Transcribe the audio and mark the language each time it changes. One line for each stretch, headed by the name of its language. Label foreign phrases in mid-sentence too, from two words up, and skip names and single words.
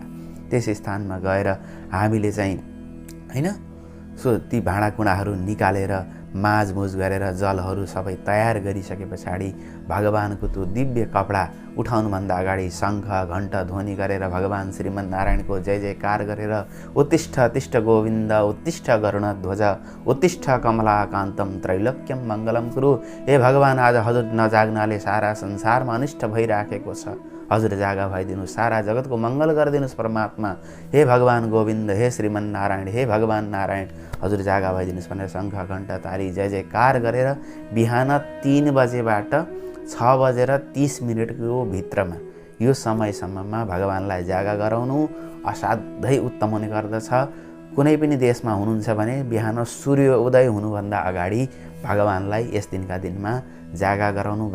Nepali: त्यस स्थानमा गएर हामीले चाहिँ हैन ती भाँडाकुँडाहरू निकालेर माझमुझ गरेर जलहरू सबै तयार गरिसके पछाडि भगवानको त्यो दिव्य कपडा उठाउनुभन्दा अगाडि शङ्ख घण्ट ध्वनि गरेर भगवान श्रीमन नारायणको जय जयकार गरेर
Sanskrit: उत्तिष्ठ तिष्ठ गोविन्द उत्तिष्ठ गरुडध्वज उत्तिष्ठ कमलाकान्तम त्रैलोक्यम मङ्गलम कुरु।
Nepali: हे भगवान, आज हजुर नजाग्नाले सारा संसारमा अनिष्ट भइराखेको छ, हजुर जागा भइदिनुहोस्, सारा जगतको मङ्गल गरिदिनुहोस् परमात्मा। हे भगवान गोविन्द, हे श्रीमन नारायण, हे भगवान नारायण, हजुर जागा भइदिनुहोस् भनेर शङ्ख घण्ट ताली जय जयकार गरेर बिहान 3 बजेबाट 6 बजेर 30 मिनटको भित्रमा यो समयसम्ममा भगवानलाई जागा गराउनु असाध्यै उत्तम हुने गर्दछ। कुनै पनि देशमा हुनुहुन्छ भने बिहान सूर्य उदय हुनुभन्दा अगाडि भगवानलाई यस दिनका दिनमा जागा गराउनु।